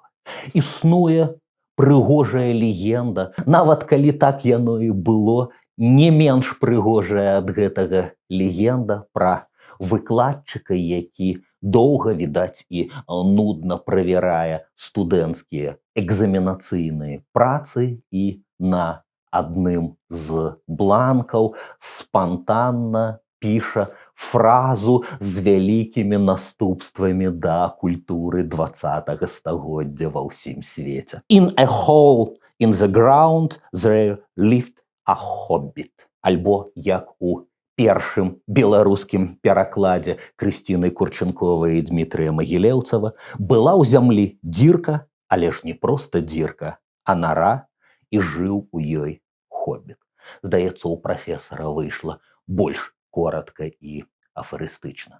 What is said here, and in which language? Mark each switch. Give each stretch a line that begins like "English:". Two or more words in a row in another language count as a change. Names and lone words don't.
Belarusian: Існуе прыгожая легенда, нават калі так яно і было, Не менш прыгожая ад гэтага легенда пра выкладчыка, які доўга, відаць, і нудна правярае студэнцкія экзаменацыйныя працы і на адным з бланкаў спантанна піша фразу з вялікімі наступствамі да культуры 20 стагоддзя ва ўсім свеце.
English: In a hole in the ground there lived a hobbit.
Belarusian: Альбо як у першым беларускім перакладзе Крысціны Курченковай і Дмітрыя Магілеўцава была ў зямлі дзірка, але ж не проста дзірка, а нара, і жыў у ёй хоббіт. Здаецца, у прафесара выйшла больш коротка і афарыстычна.